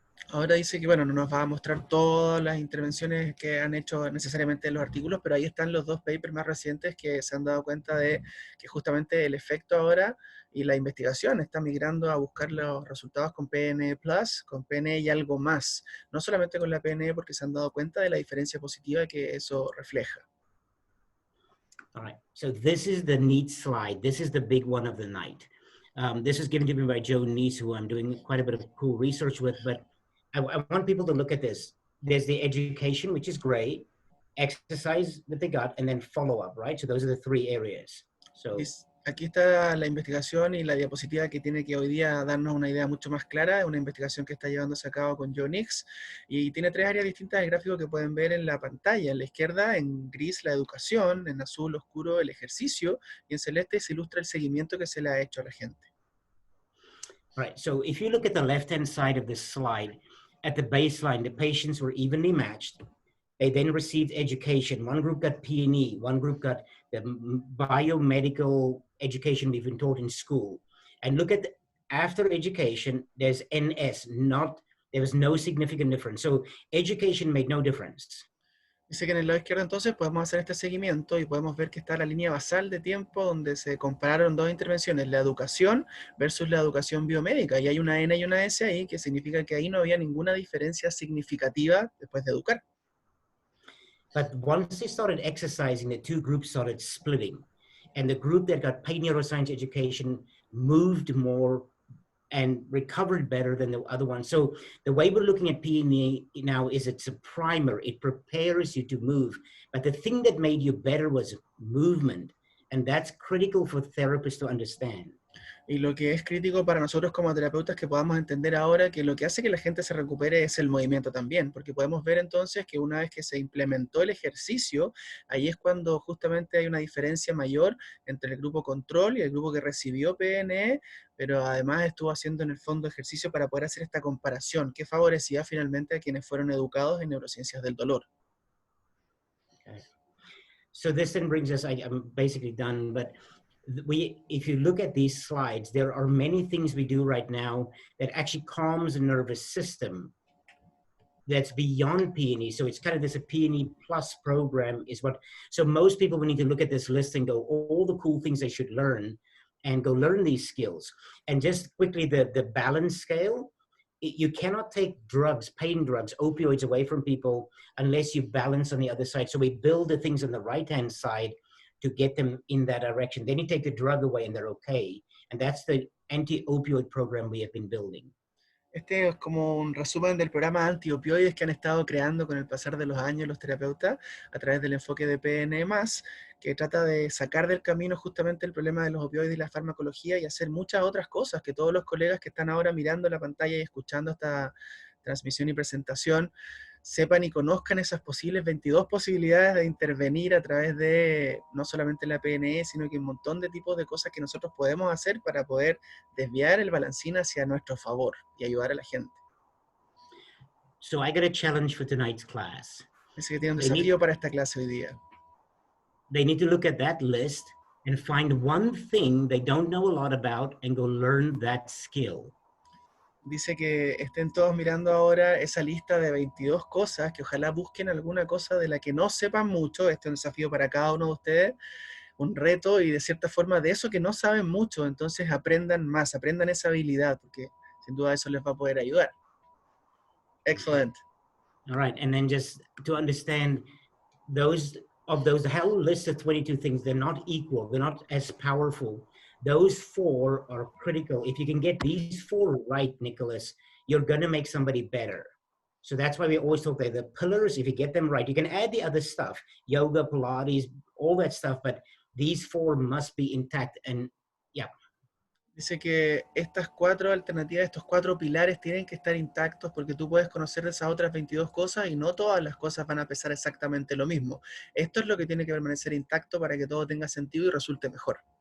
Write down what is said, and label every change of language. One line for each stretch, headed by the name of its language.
Spanish: Ahora dice que, bueno, no nos va a mostrar todas las intervenciones que han hecho necesariamente en los artículos, pero ahí están los dos papers más recientes que se han dado cuenta de que justamente el efecto ahora y la investigación está migrando a buscar los resultados con PNE+, con PNE y algo más. No solamente con la PNE, porque se han dado cuenta de la diferencia positiva que eso refleja.
English: All right, so this is the neat slide. This is the big one of the night. This is given to me by Jo Nijs, who I'm doing quite a bit of cool research with, but I want people to look at this. There's the education, which is great, exercise that they got, and then follow-up, right? So those are the three areas. So
Spanish: aquí está la investigación y la diapositiva que tiene que hoy día darnos una idea mucho más clara. Es una investigación que está llevándose a cabo con Jo Nijs y tiene tres áreas distintas del gráfico que pueden ver en la pantalla. En la izquierda, en gris, la educación, en azul oscuro, el ejercicio, y en celeste se ilustra el seguimiento que se le ha hecho a la gente.
English: All right, so if you look at the left-hand side of this slide, at the baseline, the patients were evenly matched. They then received education. One group got P&E, one group got the biomedical education we've been taught in school. And look at after education, there's NS, there was no significant difference. So education made no difference.
Spanish: Dice que en el lado izquierdo entonces podemos hacer este seguimiento y podemos ver que está la línea basal de tiempo donde se compararon dos intervenciones, la educación versus la educación biomédica, y hay una N y una S ahí, que significa que ahí no había ninguna diferencia significativa después de educar.
English: But once they started exercising, the two groups started splitting. And the group that got paid neuroscience education moved more and recovered better than the other one. So the way we're looking at P&E now is it's a primer. It prepares you to move. But the thing that made you better was movement. And that's critical for therapists to understand.
Spanish: Y lo que es crítico para nosotros como terapeutas que podamos entender ahora que lo que hace que la gente se recupere es el movimiento también, porque podemos ver entonces que una vez que se implementó el ejercicio, ahí es cuando justamente hay una diferencia mayor entre el grupo control y el grupo que recibió PNE, pero además estuvo haciendo en el fondo ejercicio para poder hacer esta comparación que favorecía finalmente a quienes fueron educados en neurociencias del dolor.
English: Okay. So this then brings us, I'm basically done, but if you look at these slides, there are many things we do right now that actually calms the nervous system that's beyond P&E. So it's kind of this a P&E plus program is what, so most people will need to look at this list and go, all the cool things they should learn and go learn these skills. And just quickly, the balance scale, you cannot take drugs, pain drugs, opioids away from people unless you balance on the other side. So we build the things on the right-hand side to get them in that direction. Then you take the drug away and they're okay. And that's the anti-opioid program we have been building.
Spanish: Este es como un resumen del programa anti-opioides que han estado creando con el pasar de los años los terapeutas a través del enfoque de PNE+, que trata de sacar del camino justamente el problema de los opioides y la farmacología y hacer muchas otras cosas que todos los colegas que están ahora mirando la pantalla y escuchando esta transmisión y presentación sepan y conozcan esas posibles 22 posibilidades de intervenir a través de no solamente la PNE, sino que un montón de tipos de cosas que nosotros podemos hacer para poder desviar el balancín hacia nuestro favor y ayudar a la gente.
English: So I got a challenge for tonight's class.
Spanish: Así que tiene un desafío para esta clase hoy día.
English: They need to look at that list and find one thing they don't know a lot about and go learn that skill.
Spanish: Dice que estén todos mirando ahora esa lista de 22 cosas, que ojalá busquen alguna cosa de la que no sepan mucho. Este es un desafío para cada uno de ustedes, un reto y de cierta forma de eso que no saben mucho, entonces aprendan más, aprendan esa habilidad, porque sin duda eso les va a poder ayudar.
English: Excellent. All right, and then just to understand those the whole list of 22 things, they're not equal, they're not as powerful. Those four are critical. If you can get these four right, Nicolás, you're going to make somebody better. So that's why we always talk about the pillars. If you get them right, you can add the other stuff, yoga, Pilates, all that stuff, but these four must be intact. And yeah.
Spanish: Dice que estas cuatro alternativas, estos cuatro pilares tienen que estar intactos porque tú puedes conocer de esas otras 22 cosas y no todas las cosas van a pesar exactamente lo mismo. Esto es lo que tiene que permanecer intacto para que todo tenga sentido y resulte mejor.